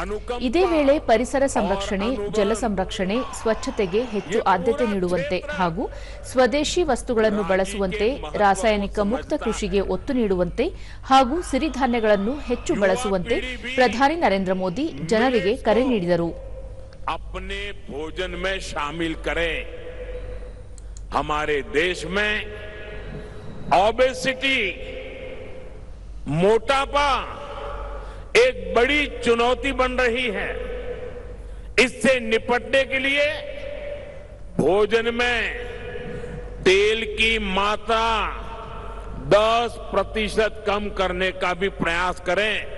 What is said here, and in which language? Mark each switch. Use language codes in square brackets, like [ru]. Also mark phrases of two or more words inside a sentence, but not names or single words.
[kn] ಇದೇ ವೇಳೆ ಪರಿಸರ ಸಂರಕ್ಷಣೆ, ಜಲ ಸಂರಕ್ಷಣೆ, ಸ್ವಚ್ಛತೆಗೆ ಹೆಚ್ಚು ಆದ್ಯತೆ ನೀಡುವಂತೆ ಹಾಗೂ ಸ್ವದೇಶಿ ವಸ್ತುಗಳನ್ನು ಬಳಸುವಂತೆ, ರಾಸಾಯನಿಕ ಮುಕ್ತ ಕೃಷಿಗೆ ಒತ್ತು ನೀಡುವಂತೆ ಹಾಗೂ ಸಿರಿಧಾನ್ಯಗಳನ್ನು ಹೆಚ್ಚು ಬಳಸುವಂತೆ ಪ್ರಧಾನಿ ನರೇಂದ್ರ ಮೋದಿ ಜನರಿಗೆ ಕರೆ ನೀಡಿದರು. [hi] अपने भोजन में शामिल करें. हमारे देश में ओबेसिटी, मोटापा एक बड़ी चुनौती बन रही है. इससे निपटने के लिए भोजन में तेल की मात्रा 10% कम करने का भी प्रयास करें.